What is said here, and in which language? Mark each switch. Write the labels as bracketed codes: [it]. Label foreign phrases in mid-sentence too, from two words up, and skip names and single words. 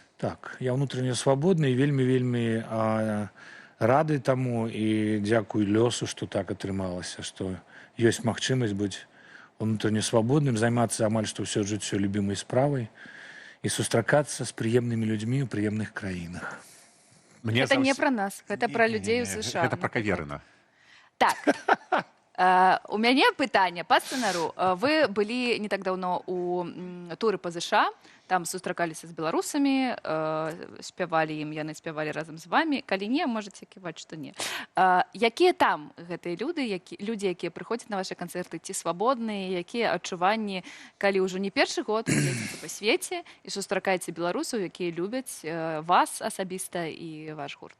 [be] Так, я ўнутрання свабодны і вельмі рады таму і дзякуй лёсу, што так атрымалася, што ёсць магчымасць быць унутрання свабодным, займацца амаль што ўсё жыццё любімай справай і сустракацца з прыемнымі людзьмі ў прыемных краінах. [ru] Это не про нас, это про людей у США. [be] Гэта пра Каверына. Так. У мяне пытанне па сцэнару. Вы былі не так даўно у туры па ЗША, там сустракаліся з беларусамі, спявалі ім, яны спявалі разам з вамі. Калі не, можаце ківаць, што не. Якія там гэтыя людзі, якія прыходзяць на вашы канцэрты, ці свабодныя, якія адчуванні, калі ўжо не першы год ездзіце па свеце і сустракаеце беларусаў, якія любяць вас асабіста і ваш гурт?